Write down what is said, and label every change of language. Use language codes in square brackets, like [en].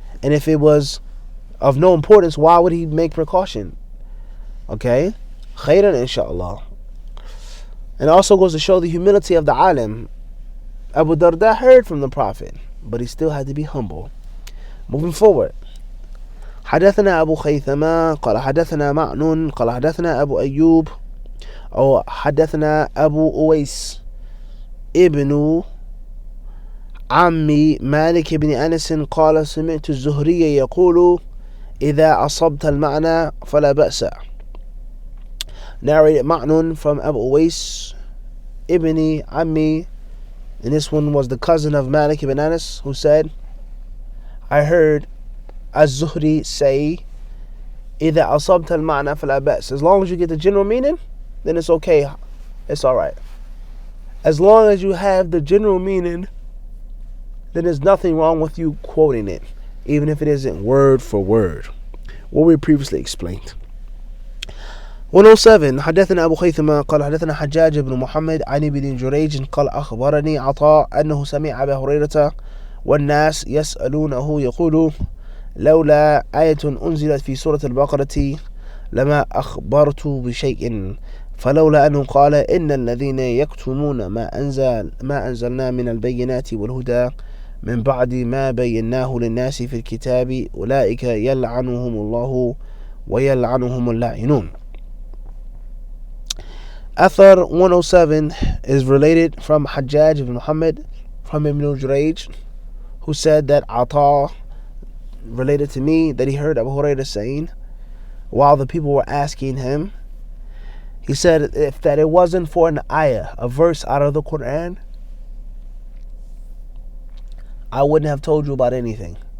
[en] And if it was of no importance, why would he make precaution? Okay? Khairan inshallah. And it also goes to show the humility of the alim. Abu Darda heard from the Prophet, but he still had to be humble. Moving forward. [ar] حدثنا أبو خيثمة قال حدثنا معن قال حدثنا أبو أيوب أو حدثنا أبو أويس ابن عمي مالك بن أنس قال سمعت الزهري يقول إذا أصبت المعنى فلا بأس. [en] Narrated Ma'nun from Abu Uwais ibn Ammi, and this one was the cousin of Malik ibn Anas, who said, I heard Az-Zuhri say, [ar] إِذَا أَصَبْتَ الْمَعْنَى فَلَا بَأْسَ. [en] As long as you get the general meaning, then it's okay, it's alright. As long as you have the general meaning, then there's nothing wrong with you quoting it, even if it isn't word for word. What we previously explained. [ar] 107 حدثنا أبو خيثمة قال حدثنا حجاج بن محمد عن ابن جريج قال أخبرني عطاء أنه سمع أبا هريرة والناس يسألونه يقول لولا آية أنزلت في سورة البقرة لما أخبرت بشيء فلولا أنه قال إن الذين يكتمون ما أنزلنا من البينات والهدى من بعد ما بيناه للناس في الكتاب أولئك يلعنهم الله ويلعنهم اللاعنون. [en] Athar 107 is related from Hajjaj ibn Muhammad from Ibn Jurayj, who said that Ata related to me that he heard Abu Hurairah saying, while the people were asking him, he said, if that it wasn't for an ayah, a verse out of the Quran, I wouldn't have told you about anything.